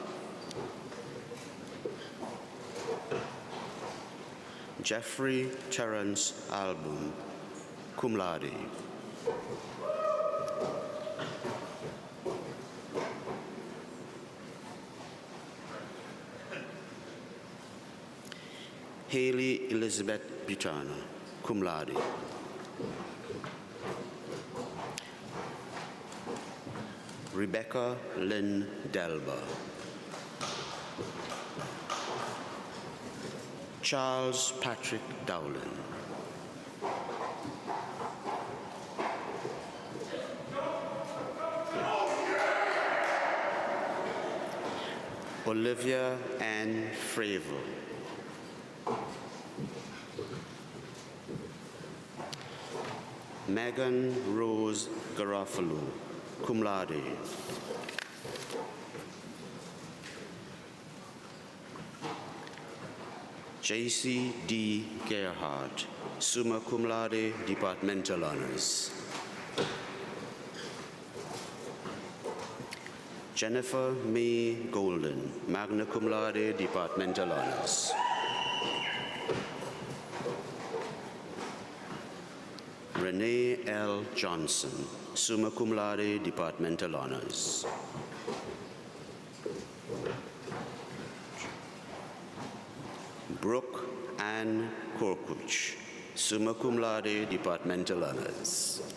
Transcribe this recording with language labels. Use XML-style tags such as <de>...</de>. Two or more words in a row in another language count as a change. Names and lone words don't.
<en>Jeffrey Terrence Album,</en> <la>cum laude.</la> <en>Haley Elizabeth Butana,</en> <la>cum laude.</la> <en>Rebecca Lynn Delba. Charles Patrick Dowland. Olivia Ann Fravel. Megan Rose Garofalo,</en> <la>cum laude.</la> <en>J.C. D.</en> <la>Gerhardt, summa cum laude,</la> <en>departmental honors. Jennifer May Golden,</en> <la>magna cum laude,</la> <en>departmental honors. Renee L. Johnson,</en> <la>summa cum laude,</la> <en>departmental honors. Brooke Ann Korkuch,</en> <la>summa cum laude,</la> <en>departmental honors.</en>